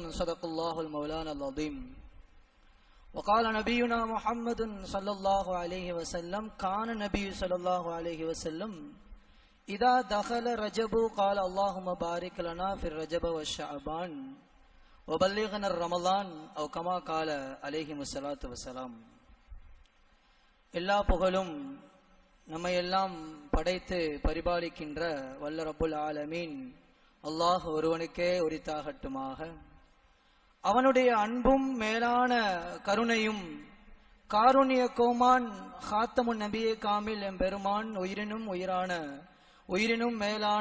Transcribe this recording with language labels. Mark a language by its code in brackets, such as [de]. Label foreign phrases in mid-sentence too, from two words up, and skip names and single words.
[ar] صدق الله المولانا العظيم. وقال نبينا محمد صلى الله عليه وسلم: كان النبي صلى الله عليه وسلم إذا دخل رجب قال اللهم بارك لنا في الرجب والشعبان وبلغنا الرمضان أو كما قال عليه الصلاة والسلام. [ta] எல்லா புகழும் நம்மை எல்லாம் படைத்து பரிபாலிக்கின்ற வல்ல [ar] رب العالمين [ta] அல்லாஹ் ஒருவனுக்கே உரித்தாகட்டுமாக. அவனுடைய அன்பும் மேலான கருணையும் காருண்ய கோமான் ஹாத்தமுன் நபியே காமில் எம்பெருமான் உயிரினும் மேலான